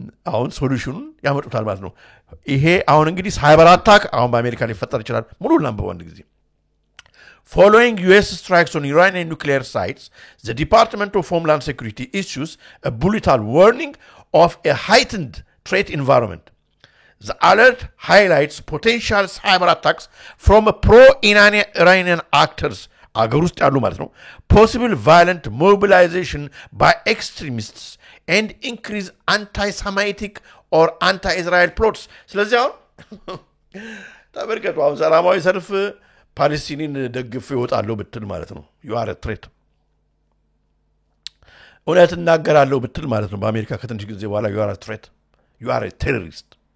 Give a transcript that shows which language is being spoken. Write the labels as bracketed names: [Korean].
[Amharic] አሁን ሶሉሽኑን ያመጡታል ማለት ነው ይሄ አሁን እንግዲህ ሳይበር አታክ አሁን በአሜሪካ ሊፈጠር ይችላል ሙሉ ላምበው አንድ ጊዜ [English] Following US strikes on Iranian nuclear sites, the Department of Homeland Security issues a bulletin warning of a heightened threat environment. The alert highlights potential cyber attacks from pro-Iranian actors, possible violent mobilization by extremists, and increased anti-Semitic or anti-Israel plots. [Amharic] ስለዚህ ተበርከቱ አሁን ሰላማዊ ሰልፍ ፓለስቲንን ደግፍ ይወጣለው ብትል ማለት ነው [English] you are a threat [Amharic] እውነት እናገራለሁ ብትል ማለት ነው በአሜሪካ ከትንሽ ጊዜ በኋላ [English] you are a threat you are a terrorist